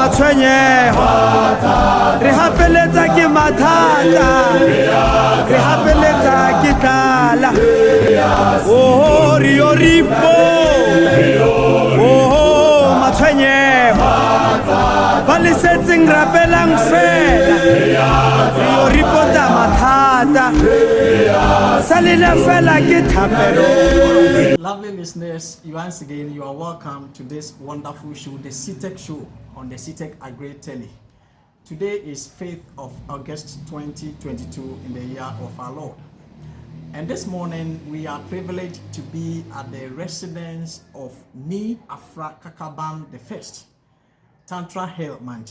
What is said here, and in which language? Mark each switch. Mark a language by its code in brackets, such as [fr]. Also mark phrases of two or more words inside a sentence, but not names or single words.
[st] matshwenyeho re hapeletsa ke mathata re hapeletsa ke tlala oh rio ripo oh matshwenyeho ba le setseng rapelang fela rio ripo ta mathata salile fela ke thapelo. [en] Lovely listeners, once again you are welcome to this wonderful show, the CTEC show on the CTEC Agri Tele. Today is 5th of August 2022 in the year of our Lord. And this morning we are privileged to be at the residence of Nii Kakaban the First, Tantra Hill Manche.